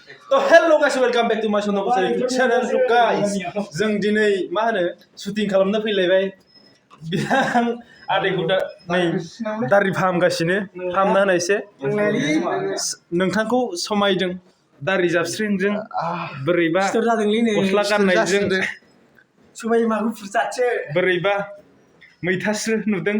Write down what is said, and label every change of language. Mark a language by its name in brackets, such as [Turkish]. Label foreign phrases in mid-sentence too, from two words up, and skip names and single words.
[Bodo] तो [English] hello guys welcome back to my channel [Bodo] तो गाइस जों दिनै मा होनो शुटिं खालामनो फैलायबाय बिथां आदैखौ दा नै दारि फाहामगासिनो फाहामना होनायसे नोंथांखौ समायदों दारि जाबस्रिंजों बोरैबा गस्ला गाननायजों समाय माखौ फुरजाथो बोरैबा मैथास्रो नुदों